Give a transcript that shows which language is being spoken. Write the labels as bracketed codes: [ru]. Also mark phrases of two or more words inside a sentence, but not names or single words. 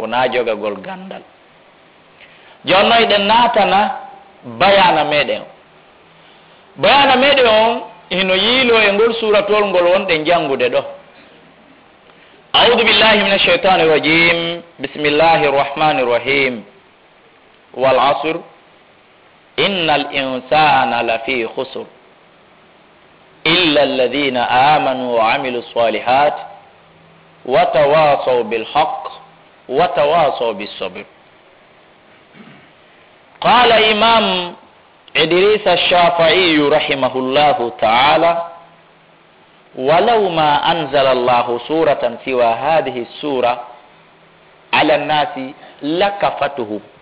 [ff] wona jogagol gandal jonno eɗen natana bayana meɗen bayana meɗen on hino yiilo e ngol suratol ngol wonɗe jangude ɗo [ar] أعوذ بالله من الشيطان الرجيم بسم الله الرحمن الرحيم والعصر إن الإنسان لفي خسر إلا الذين آمنوا وعملوا الصالحات وتواصوا بالحق وتواصوا بالصبر قال إمام إدريس الشافعي رحمه الله تعالى ولو ما أنزل الله سورة سوى هذه السورة على الناس لكفتهم